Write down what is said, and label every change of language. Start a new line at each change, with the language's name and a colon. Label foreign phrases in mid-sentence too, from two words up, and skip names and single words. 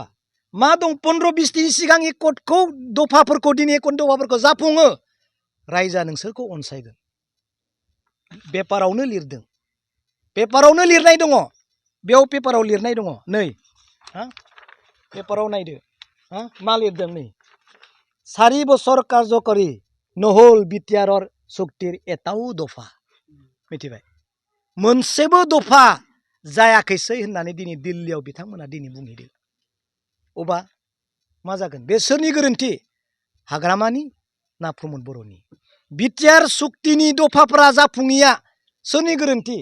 Bodo: मा दं 15-20 दिननि सिगां एकर्डखौ दफाफोरखौ दिनै एकर्ड दफाफोरखौ जाफुङो, रायजोआ नोंसोरखौ अनसायगोन। पेपारावनो लिरदों, पेपारावनो लिरनाय दङ। बेयाव पेपाराव लिरनाय दङ। नै पेपाराव नायदो मा लिरदों।
Assamese: নৈ 4 বছৰ কাৰ্যকৰী নহ'ল বিটিআৰৰ চুক্তিৰ এটাও দফা।
Bodo: मिथिबाय? मोनसेबो दफा जायाखैसै होननानै दिनै दिल्लीयाव बिथांमोना दिनै बुंहैदों। अबा मा जागोन? बे सोरनि गोरोन्थि? हाग्रामानि ना प्रमद बर'नि? बिटिआर चुक्तिनि दफाफोरा जाफुङिया सोरनि गोरोन्थि?